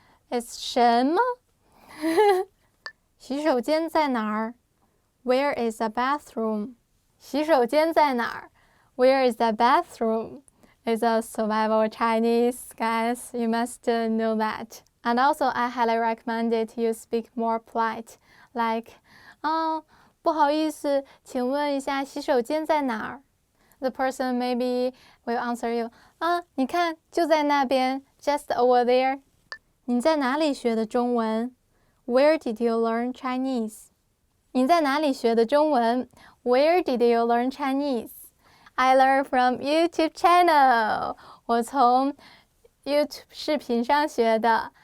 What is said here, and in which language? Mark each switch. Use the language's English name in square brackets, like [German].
[English] It's [Chinese] 什么?洗手间在哪儿? [English] Where is the bathroom? [Chinese] 洗手间在哪儿? [English] Where is the bathroom? It's a survival Chinese, guys. You must know that. And also, I highly recommend it you speak more polite. Like, [Chinese] 不好意思，请问一下洗手间在哪儿? [English] The person maybe will answer you, [Chinese] 你看，就在那边 [English] just over there. [Chinese] 你在哪里学的中文? [English] Where did you learn Chinese? [Chinese] 你在哪里学的中文? [English] Where did you learn Chinese? I learned from YouTube channel. [Chinese] 我从 YouTube 视频上学的。